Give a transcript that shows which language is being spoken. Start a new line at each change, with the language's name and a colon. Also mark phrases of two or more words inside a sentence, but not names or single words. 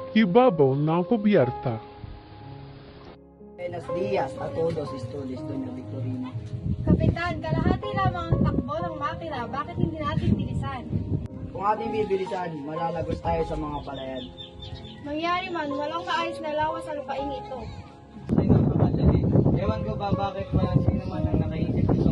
Filipino: ibabaw ng kubyerta.
Spanish: Buenos días a todos, estudios, Doña Victorina.
Filipino: Kapitan, kalahati lamang ang takbo ng makina. Bakit hindi natin bilisan? Kung ating bibilisan, malalagos tayo sa mga palayan. Mangyari man, walang maayos na lawas sa lupain ito. Ay napakadali. Ewan ko ba bakit walang sino man ang nakaisip ito.